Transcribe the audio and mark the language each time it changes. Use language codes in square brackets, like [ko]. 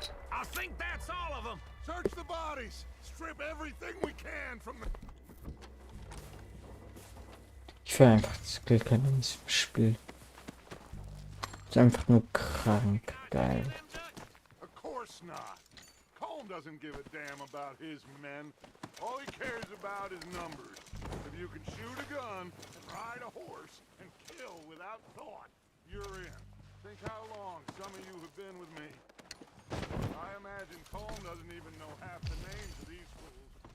[en] I think that's all of them! Search the bodies. Strip everything we can from the... [de] Ich feiere einfach diese Killcam in diesem Spiel. Ist einfach nur krank geil. [en] Of course not. Colm doesn't give a damn about his men. All he cares about is numbers. If you can shoot a gun, and ride a horse, and kill without thought, you're in. Think how long some of you have been with me. I imagine Colm doesn't even know half the names of these fools.